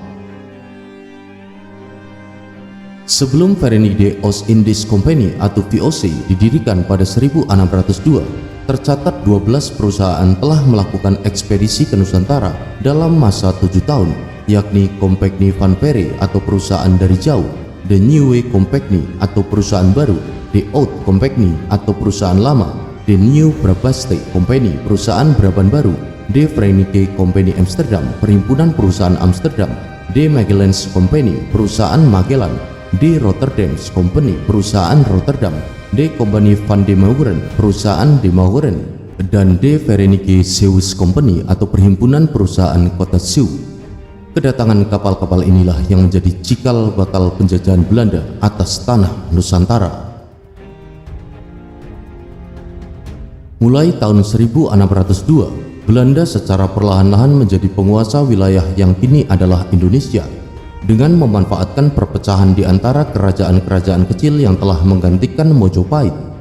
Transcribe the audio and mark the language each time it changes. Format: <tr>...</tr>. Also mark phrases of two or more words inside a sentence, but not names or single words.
<id>Sebelum Verenigde Oost-Indisch Compagnie atau VOC didirikan pada 1602, tercatat 12 perusahaan telah melakukan ekspedisi ke Nusantara dalam masa 7 tahun, yakni Compagnie van Veere atau perusahaan dari jauh, The Nieuwe Compagnie atau perusahaan baru, The Oud Compagnie atau perusahaan lama, De Nieuw Brabaste Company, perusahaan Brabant Baru, De Verenigde Company Amsterdam, perhimpunan perusahaan Amsterdam, De Magellan's Company, perusahaan Magellan, De Rotterdam's Company, perusahaan Rotterdam, De Company van de Mauren, perusahaan de Mauren, dan De Verenigde Zeeuws Company atau perhimpunan perusahaan kota Zeeuw. Kedatangan kapal-kapal inilah yang menjadi cikal bakal penjajahan Belanda atas tanah Nusantara. Mulai tahun 1602, Belanda secara perlahan-lahan menjadi penguasa wilayah yang kini adalah Indonesia dengan memanfaatkan perpecahan di antara kerajaan-kerajaan kecil yang telah menggantikan Mojopahit.</id>